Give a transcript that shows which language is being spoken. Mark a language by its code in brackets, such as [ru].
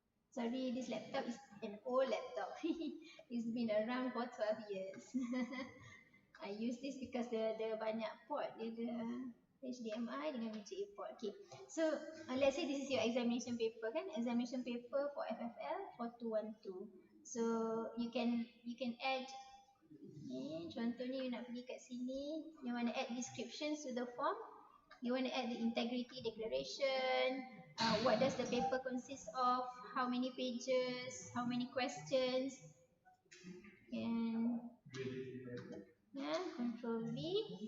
[en] Sorry, this laptop is an old laptop. It's been around for 12 years. I use this because the [ms] banyak [en] port. [ms] Dia ada HDMI dengan VGA port. [en] Okay. So, let's say this is your examination paper [ms] kan? [en] Examination paper for FFL 4212. So, you can add ni, [ms] contohnya you nak pergi kat sini, [en] you want to add descriptions to the form. You want to add the integrity declaration, what does the paper consist of, how many pages, how many questions, and control V.